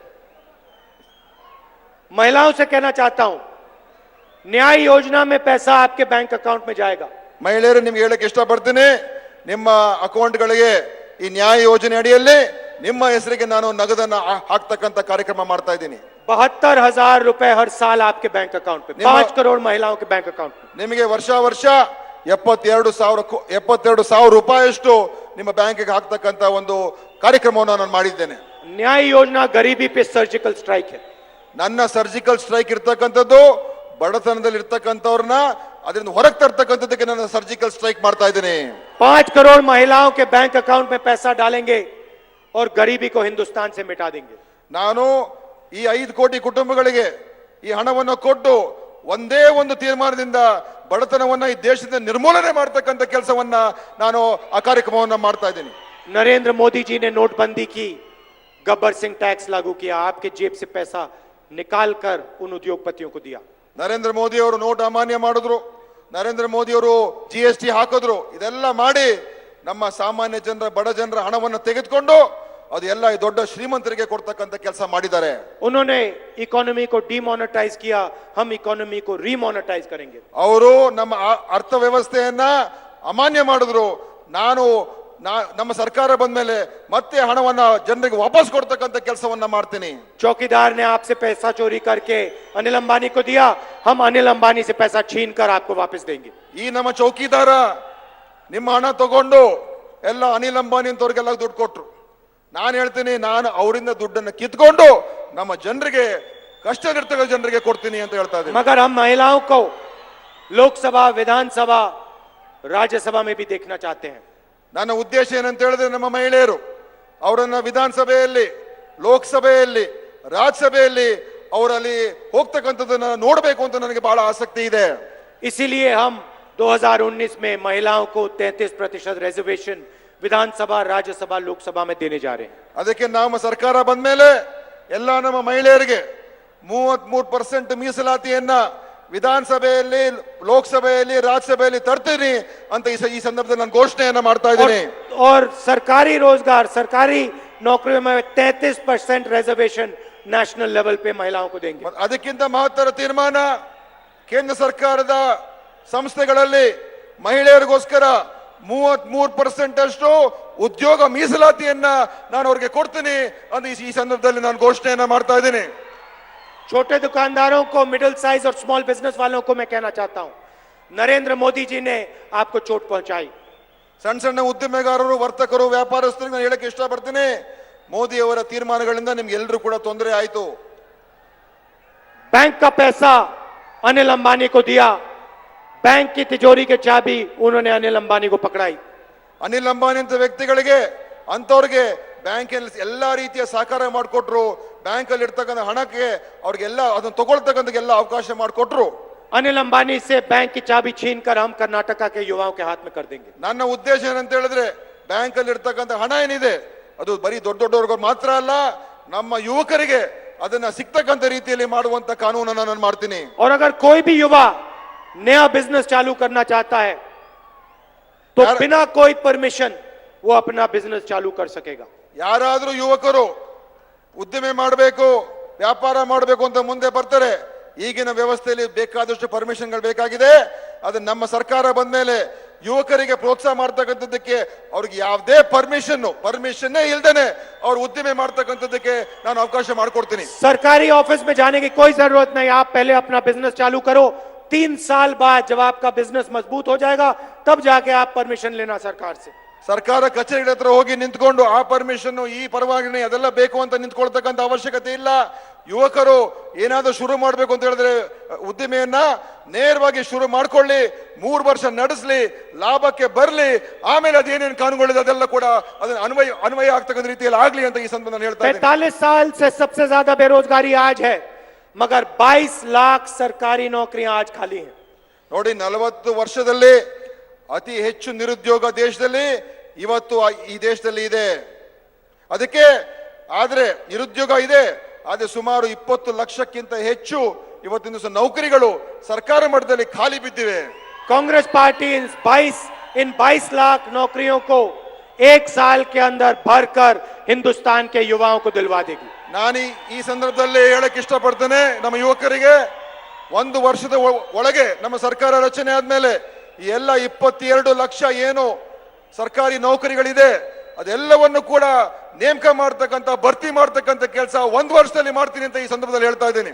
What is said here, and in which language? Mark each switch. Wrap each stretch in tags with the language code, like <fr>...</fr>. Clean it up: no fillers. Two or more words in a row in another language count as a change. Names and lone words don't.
<hi>महिलाओं से कहना चाहता हूं, न्याय योजना में पैसा आपके</hi> <en>bank account</en> <hi>में जाएगा.</hi> <kn>ಮಹಿಳೆಯರು ನಿಮ್ಗೆ ಹೇಳಕ್ ಇಷ್ಟಪಡ್ತೀನಿ, ನಿಮ್ಮ ಅಕೌಂಟ್ಗಳಿಗೆ ಈ ನ್ಯಾಯ ಯೋಜನೆ ಅಡಿಯಲ್ಲಿ ನಿಮ್ಮ ಹೆಸರಿಗೆ ನಾನು ನಗದನ್ನ ಹಾಕ್ತಕ್ಕಂಥ ಕಾರ್ಯಕ್ರಮ ಮಾಡ್ತಾ ಇದ್ದೀನಿ.</kn> <hi>72,000 रुपए हर साल आपके</hi> <en>bank account</en> <hi>पे, 5 करोड़ महिलाओं के</hi> <en>bank account</en> <hi>पे.</hi> <kn>ನಿಮಗೆ ವರ್ಷ 72,000 ರೂಪಾಯಿಯಷ್ಟು ನಿಮ್ಮ ಬ್ಯಾಂಕಿಗೆ ಹಾಕ್ತಕ್ಕಂಥ ಒಂದು ಕಾರ್ಯಕ್ರಮವನ್ನು ನಾನು ಮಾಡಿದ್ದೇನೆ.</kn> <hi>न्याय योजना गरीबी पे</hi> <en>surgical strike</en> <hi>है.</hi> <kn>ನನ್ನ</kn> <en>surgical strike</en> <kn>ಇರ್ತಕ್ಕಂಥದ್ದು ಬಡತನದಲ್ಲಿ ಇರ್ತಕ್ಕಂಥವ್ರನ್ನ ಅದರಿಂದ ಹೊರಗೆ ತರ್ತಕ್ಕಂಥದ್ದಕ್ಕೆ ನಾನು</kn> <en>surgical strike</en> <kn>ಮಾಡ್ತಾ ಇದ್ದೀನಿ.</kn> <hi>5 करोड़ महिलाओं के</hi> <en>bank account</en> <hi>में पैसा डालेंगे और गरीबी को हिंदुस्तान से मिटा देंगे.</hi> <kn>ನಾನು ಈ 5 ಕೋಟಿ ಕುಟುಂಬಗಳಿಗೆ ಈ ಹಣವನ್ನು ಕೊಟ್ಟು ಒಂದೇ ಒಂದು ತೀರ್ಮಾನದಿಂದ ಬಡತನವನ್ನ ಈ ದೇಶದಿಂದ ನಿರ್ಮೂಲನೆ ಮಾಡ್ತಕ್ಕಂಥ ಕೆಲಸವನ್ನ ನಾನು ಆ ಕಾರ್ಯಕ್ರಮವನ್ನ ಮಾಡ್ತಾ ಇದ್ದೀನಿ.</kn> <hi>नरेंद्र मोदी जी ने नोटबंदी की, गब्बर सिंह टैक्स लागू किया, आपके जेब से पैसा निकाल कर उन उद्योगपतियों को दिया.</hi> <kn>ನರೇಂದ್ರ ಮೋದಿ ಅವರು ನೋಟ್ ಅಮಾನ್ಯ ಮಾಡಿದ್ರು, ನರೇಂದ್ರ ಮೋದಿ ಅವರು GST ಹಾಕಿದ್ರು. ಇದೆಲ್ಲ ಮಾಡಿ ನಮ್ಮ ಸಾಮಾನ್ಯ ಜನರ, ಬಡ ಜನರ ಹಣವನ್ನು ತೆಗೆದುಕೊಂಡು ಅದೆಲ್ಲ ಈ ದೊಡ್ಡ ಶ್ರೀಮಂತರಿಗೆ ಕೊಡ್ತಕ್ಕಂಥ ಕೆಲಸ ಮಾಡಿದ್ದಾರೆ.</kn> <hi>उन्होंने इकोनॉमी को डिमोनेटाइज किया, हम इकोनॉमी को रिमोनेटाइज करेंगे.</hi> <kn>ಅವರು ನಮ್ಮ ಅರ್ಥವ್ಯವಸ್ಥೆಯನ್ನ ಅಮಾನ್ಯ ಮಾಡಿದ್ರು. ನಮ್ಮ ಸರ್ಕಾರ ಬಂದ ಮೇಲೆ ಮತ್ತೆ ಹಣವನ್ನ ಜನರಿಗೆ ವಾಪಸ್ ಕೊಡ್ತಕ್ಕಂಥ ಕೆಲಸವನ್ನ ಮಾಡ್ತೀನಿ.</kn> <hi>चौकीदार ने आपसे पैसा चोरी करके अनिल अंबानी को दिया, हम अनिल अंबानी से पैसा छीन कर आपको वापस देंगे.</hi> <kn>ಈ ನಮ್ಮ ಚೌಕಿದಾರ ನಿಮ್ಮ ಹಣ ತಗೊಂಡು ಎಲ್ಲ ಅನಿಲ್ ಅಂಬಾನಿ ಅಂತವ್ರಿಗೆಲ್ಲ ದುಡ್ಡು ಕೊಟ್ರು. ನಾನು ಹೇಳ್ತೀನಿ, ನಾನು ಅವರಿಂದ ದುಡ್ಡನ್ನ ಕಿತ್ಕೊಂಡು ನಮ್ಮ ಜನರಿಗೆ, ಕಷ್ಟದಲ್ಲಿರ್ತಕ್ಕಂಥ ಜನರಿಗೆ ಕೊಡ್ತೀನಿ ಅಂತ ಹೇಳ್ತಾ ಇದ್ದೀನಿ.</kn> <hi>मगर हम महिलाओं को लोकसभा, विधानसभा, राज्यसभा में भी देखना चाहते हैं.</hi> <kn>ನನ್ನ ಉದ್ದೇಶ ಏನಂತ ಹೇಳಿದ್ರೆ, ನಮ್ಮ ಮಹಿಳೆಯರು ಅವರನ್ನ ವಿಧಾನಸಭೆಯಲ್ಲಿ, ಲೋಕಸಭೆಯಲ್ಲಿ, ರಾಜ್ಯಸಭೆಯಲ್ಲಿ ಅವರಲ್ಲಿ ಹೋಗ್ತಕ್ಕಂಥದ್ದನ್ನ ನೋಡಬೇಕು ಅಂತ ನನಗೆ ಬಹಳ ಆಸಕ್ತಿ ಇದೆ.</kn> <hi>इसीलिए हम 2019 में महिलाओं को 33% रिजर्वेशन विधानसभा, राज्यसभा, लोकसभा में देने जा रहे हैं.</hi> <kn>ಅದಕ್ಕೆ ನಮ್ಮ ಸರ್ಕಾರ ಬಂದ ಮೇಲೆ ಎಲ್ಲ ನಮ್ಮ ಮಹಿಳೆಯರಿಗೆ 33% ಮೀಸಲಾತಿಯನ್ನ ವಿಧಾನಸಭೆಯಲ್ಲಿ, ಲೋಕಸಭೆಯಲ್ಲಿ, ರಾಜ್ಯಸಭೆಯಲ್ಲಿ ತರ್ತೀನಿ ಅಂತ ಈ ಸಂದರ್ಭದಲ್ಲಿ ನಾನು ಘೋಷಣೆಯನ್ನ ಮಾಡ್ತಾ ಇದ್ದೀನಿ.</kn> <hi>और सरकारी रोजगार, सरकारी नौकरियों में 33% रिजर्वेशन</hi> <en>national level</en> <hi>पे महिलाओं को देंगे.</hi> <kn>ಅದಕ್ಕಿಂತ ಮಹತ್ತರ ತೀರ್ಮಾನ, ಕೇಂದ್ರ ಸರ್ಕಾರದ ಸಂಸ್ಥೆಗಳಲ್ಲಿ ಮಹಿಳೆಯರಿಗೋಸ್ಕರ 33% ಅಷ್ಟು ಉದ್ಯೋಗ ಮೀಸಲಾತಿಯನ್ನ ನಾನು ಅವ್ರಿಗೆ ಕೊಡ್ತೀನಿ ಅಂತ ಈ ಸಂದರ್ಭದಲ್ಲಿ ನಾನು ಘೋಷಣೆಯನ್ನ ಮಾಡ್ತಾ ಇದ್ದೀನಿ.</kn> <hi>छोटे दुकानदारों को,</hi> <en>middle size</en> <hi>और</hi> <en>small business</en> <hi>वालों को मैं कहना चाहता हूं, नरेंद्र मोदी जी ने आपको चोट पहुंचाई.</hi> <kn>ಸಣ್ಣ ಸಣ್ಣ ಉದ್ಯಮೆಗಾರರು, ವರ್ತಕರು, ವ್ಯಾಪಾರಸ್ಥರಿಗೆ ನಾನು ಹೇಳಕ್ಕೆ ಇಷ್ಟಪಡ್ತೀನಿ, ಮೋದಿ ಅವರ ತೀರ್ಮಾನಗಳಿಂದ ನಿಮ್ಗೆ ಎಲ್ಲರೂ ಕೂಡ ತೊಂದರೆ ಆಯಿತು.</kn> <hi>बैंक का पैसा अनिल अंबानी को दिया, बैंक की तिजोरी के चाबी उन्होंने अनिल अंबानी को पकड़ाई.</hi> <kn>ಅನಿಲ್ ಅಂಬಾನಿ ಅಂತ ವ್ಯಕ್ತಿಗಳಿಗೆ, ಅಂತವ್ರಿಗೆ ಬ್ಯಾಂಕಲ್ಲಿ ಎಲ್ಲಾ ರೀತಿಯ ಸಹಕಾರ ಮಾಡಿಕೊಟ್ರು. ಬ್ಯಾಂಕ್ ಅಲ್ಲಿ ಇರ್ತಕ್ಕಂಥ ಹಣಕ್ಕೆ ಅವ್ರಿಗೆಲ್ಲ ಅದನ್ನ ತಗೊಳ್ತಕ್ಕಂಥ ಎಲ್ಲ ಅವಕಾಶ ಮಾಡಿಕೊಟ್ರು.</kn> <hi>अनिल अंबानी से बैंक की चाबी छीनकर हम कर्नाटका के युवाओं के हाथ में कर देंगे.</hi> <kn>ನನ್ನ ಉದ್ದೇಶ ಏನಂತ ಹೇಳಿದ್ರೆ, ಬ್ಯಾಂಕ್ ಅಲ್ಲಿ ಇರ್ತಕ್ಕಂಥ ಹಣ ಏನಿದೆ ಅದು ಬರೀ ದೊಡ್ಡವ್ರಿಗೆ ಮಾತ್ರ ಅಲ್ಲ, ನಮ್ಮ ಯುವಕರಿಗೆ ಅದನ್ನ ಸಿಗ್ತಕ್ಕಂಥ ರೀತಿಯಲ್ಲಿ ಮಾಡುವಂತ ಕಾನೂನನ್ನ ನಾನು ಮಾಡ್ತೀನಿ.</kn> <hi>और अगर कोई भी युवा नया बिजनेस चालू करना चाहता है तो बिना कोई परमिशन वो अपना बिजनेस चालू कर सकेगा.</hi> <kn>ಯಾರಾದ್ರೂ ಯುವಕರು ಉದ್ದಿಮೆ ಮಾಡಬೇಕು, ವ್ಯಾಪಾರ ಮಾಡಬೇಕು ಅಂತ ಮುಂದೆ ಬರ್ತಾರೆ, ಈಗಿನ ವ್ಯವಸ್ಥೆಯಲ್ಲಿ ಬೇಕಾದಷ್ಟು ಪರ್ಮಿಷನ್ಗಳು ಬೇಕಾಗಿದೆ. ಅದು ನಮ್ಮ ಸರ್ಕಾರ ಬಂದ ಮೇಲೆ ಯುವಕರಿಗೆ ಪ್ರೋತ್ಸಾಹ ಮಾಡ್ತಕ್ಕಂಥದ್ದಕ್ಕೆ ಅವ್ರಿಗೆ ಯಾವುದೇ ಪರ್ಮಿಷನ್ನೇ ಇಲ್ದೇನೆ ಅವ್ರು ಉದ್ದಿಮೆ ಮಾಡ್ತಕ್ಕಂಥದ್ದಕ್ಕೆ ನಾನು ಅವಕಾಶ ಮಾಡಿಕೊಡ್ತೀನಿ.</kn> <hi>सरकारी ऑफिस में जाने की कोई जरूरत नहीं, आप पहले अपना बिजनेस चालू करो, 3 साल बाद जब आपका बिजनेस मजबूत हो जाएगा तब जाके आप परमिशन लेना सरकार से.</hi> <kn>ಸರ್ಕಾರ ಕಚೇರಿಗಳ ಹತ್ರ ಹೋಗಿ ನಿಂತ್ಕೊಂಡು ಆ ಪರ್ಮಿಷನ್ ಈ ಪರವಾನಗಿ ಅದೆಲ್ಲ ಬೇಕು ಅಂತ ನಿಂತ್ಕೊಳ್ತಕ್ಕಂಥ ಅವಶ್ಯಕತೆ ಇಲ್ಲ. ಯುವಕರು ಏನಾದ್ರೂ ಶುರು ಮಾಡಬೇಕು ಅಂತ ಹೇಳಿದ್ರೆ ಉದ್ದಿಮೆಯನ್ನ ನೇರವಾಗಿ ಶುರು ಮಾಡ್ಕೊಳ್ಳಿ, 3 ವರ್ಷ ನಡೆಸಲಿ, ಲಾಭಕ್ಕೆ ಬರಲಿ, ಆಮೇಲೆ ಅದೇನೇನು ಕಾನೂನುಗಳಿದೆ ಅದೆಲ್ಲ ಕೂಡ ಅದನ್ನ ಅನ್ವಯ ಆಗ್ತಕ್ಕಂಥ ರೀತಿಯಲ್ಲಿ ಆಗ್ಲಿ ಅಂತ ಈ ಸಂದರ್ಭ ನಾನು ಹೇಳ್ತಾ ಇದ್ದೀನಿ.</kn> <hi>45 साल से सबसे ज्यादा बेरोजगारी आज है, मगर 22 लाख सरकारी नौकरियां आज खाली हैं.</hi> <kn>ನೋಡಿ, 40 ವರ್ಷದಲ್ಲಿ ಅತಿ ಹೆಚ್ಚು ನಿರುದ್ಯೋಗ ದೇಶದಲ್ಲಿ ಇವತ್ತು ಈ ದೇಶದಲ್ಲಿ ಇದೆ. ಅದಕ್ಕೆ ಆದ್ರೆ ನಿರುದ್ಯೋಗ ಇದೆ, ಆದ್ರೆ ಸುಮಾರು 20 ಲಕ್ಷಕ್ಕಿಂತ ಹೆಚ್ಚು ಇವತ್ತಿನ ದಿವಸ ನೌಕರಿಗಳು ಸರ್ಕಾರ ಮಟ್ಟದಲ್ಲಿ ಖಾಲಿ ಬಿದ್ದಿವೆ.</kn> <hi>कांग्रेस पार्टी इन 22 लाख नौकरियों को 1 साल के अंदर भरकर हिंदुस्तान के युवाओं को दिलवा देगी.</hi> <kn>ನಾನು ಈ ಸಂದರ್ಭದಲ್ಲಿ ಹೇಳಕ್ ಇಷ್ಟಪಡ್ತೇನೆ, ನಮ್ಮ ಯುವಕರಿಗೆ 1 ವರ್ಷದ ಒಳಗೆ ನಮ್ಮ ಸರ್ಕಾರ ರಚನೆ ಆದ್ಮೇಲೆ ಈ ಎಲ್ಲ 22 ಲಕ್ಷ ಏನು ಸರ್ಕಾರಿ ನೌಕರಿಗಳಿದೆ ಅದೆಲ್ಲವನ್ನು ಕೂಡ ನೇಮಕ ಮಾಡ್ತಕ್ಕಂಥ ಭರ್ತಿ ಮಾಡ್ತಕ್ಕಂಥ ಕೆಲಸ 1 ವರ್ಷದಲ್ಲಿ ಮಾಡ್ತೀನಿ ಅಂತ ಈ ಸಂದರ್ಭದಲ್ಲಿ ಹೇಳ್ತಾ ಇದ್ದೀನಿ.</kn>